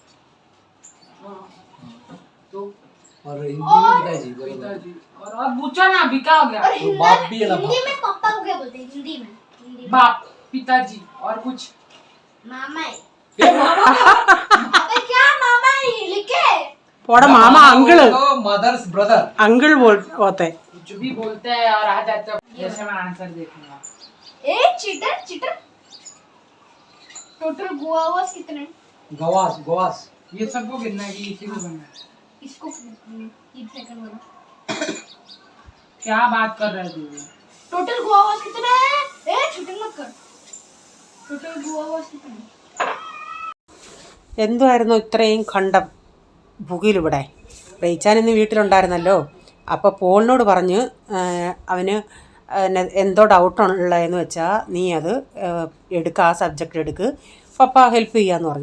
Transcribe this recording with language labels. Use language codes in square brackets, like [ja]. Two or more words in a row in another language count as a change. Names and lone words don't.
[hi] तो और हिंदी में पिताजी। पिताजी और पूछा ना अभी क्या हो गया? और तो बाप भी है ना, हिंदी में पापा को क्या बोलते हैं? हिंदी में बाप, पिताजी और कुछ मामा है। अबे क्या मामा है लिखे? [ml] പോടാ മാമ, അങ്കിള്. [en] mother's brother [ml] അങ്കിൾ പോത്തെ. [hi] कुछ भी बोलते हैं और आ जाते हैं। जैसे मैं आंसर देखूंगा। ए चीटर चीटर। टोटल गोवास कितने? गवास गवास ये सबको गिनना है कि इसी को गिनना है? इसको ये सेकंड वाला। क्या बात कर रहे तू? टोटल गोवास कितने हैं? ए चीटिंग मत कर। टोटल गोवास कितने? [ml] എന്തുമായിരുന്നു ഇത്രയും കണ്ടം പുകയിലിവിടെ? റേച്ചാൻ ഇന്ന് വീട്ടിലുണ്ടായിരുന്നല്ലോ. അപ്പോൾ പോളിനോട് പറഞ്ഞ് അവന് എന്തോ ഡൗട്ടുള്ളതെന്ന് വെച്ചാൽ നീ അത് എടുക്കുക, ആ സബ്ജക്റ്റ് എടുക്ക്, പപ്പ ഹെൽപ്പ് ചെയ്യാമെന്ന് പറഞ്ഞു.